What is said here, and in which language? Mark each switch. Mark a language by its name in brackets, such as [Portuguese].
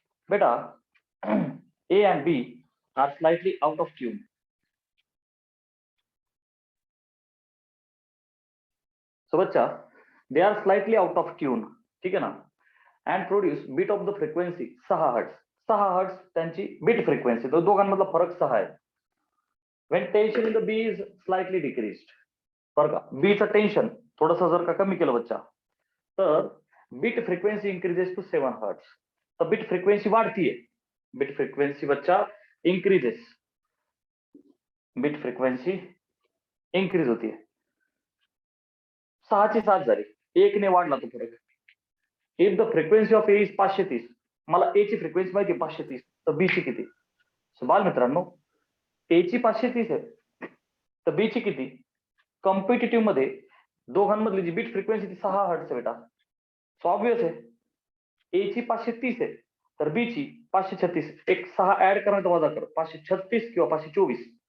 [English] बेटा, A and B are slightly out of tune. So बच्चा, they are slightly out of tune. [Hindi] ठीक है ना? [English] And produce bit of the frequency 6 hertz. [Marathi] 6 hertz त्यांची bit frequency. तो दोघांमधला फरक 6 आहे. [English] When tension in the B is slightly decreased. [Marathi] बरं का? B चं टेन्शन थोडंसं जर का कमी केलं बच्चा, तर [English] bit frequency increases to 7 [Marathi] hertz. तर bit frequency वाढतीये. [English] Bit frequency बच्चा increases. [Marathi] Bit frequency increase होतीये. 6 ची 7 झाली. 1 ने वाढला तो फरक. [English] If the frequency of A is 530, [Marathi] मला A ची फ्रिक्वेन्सी माहिती 530, तर B ची किती? सो बाल मित्रांनो, A ची 530 आहे, तर B ची किती? कॉम्पिटिटिव्ह मध्ये दोघांमधली जी बीट फ्रिक्वेन्सी ती 6 हर्ट्ज आहे बेटा. सो ऑब्वियस आहे, A ची 530 आहे, तर B ची 536. एक 6 ऍड करण्याचा वजा कर, 536 किंवा 524.